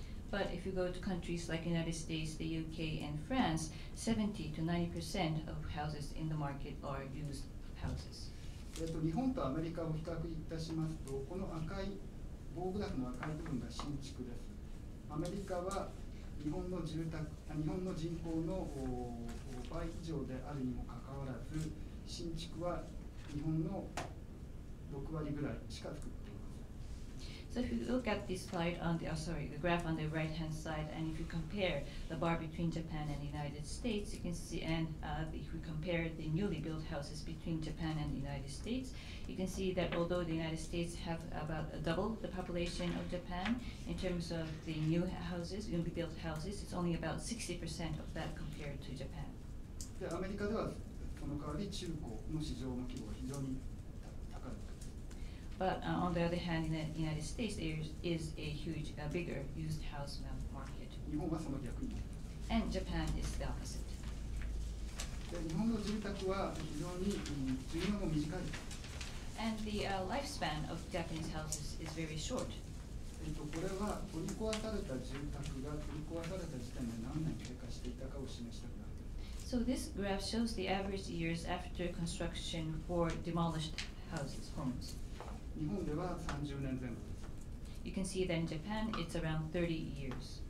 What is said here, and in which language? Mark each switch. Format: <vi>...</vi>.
<en>But if you go to countries like the United States, the UK, and France, 70 to 90% of houses in the market are used houses.</en> <ja>日本とアメリカを比較いたしますと、この赤い棒グラフの赤い部分が新築です。アメリカは日本の人口の倍以上であるにもかかわらず、新築は日本の6割ぐらいしか作っています。</ja> <en>So if you look at this slide on the graph on the right-hand side, and if you compare the bar between Japan and the United States, you can see, and if we compare the newly built houses between Japan and the United States, you can see that although the United States have about double the population of Japan, in terms of the new houses, newly built houses, it's only about 60% of that compared to Japan.</en> <ja>で、アメリカではその代わり中古の市場の規模が非常に高い。</ja> <en>But on the other hand, in the United States, there is a huge, bigger used house market.</en> <ja>日本はその逆に。</ja> <en>And Japan is the opposite.</en> <ja>で、日本の住宅は非常に寿命も短い。</ja> <en>And the lifespan of Japanese houses is very short.</en> <ja>これは取り壊された住宅が取り壊された時点で何年経過していたかを示したグラフです。</ja> <en>So this graph shows the average years after construction for demolished houses, homes.</en> <ja>日本では30年前後です。</ja> <en>You can see that in Japan, it's around 30 years.</en>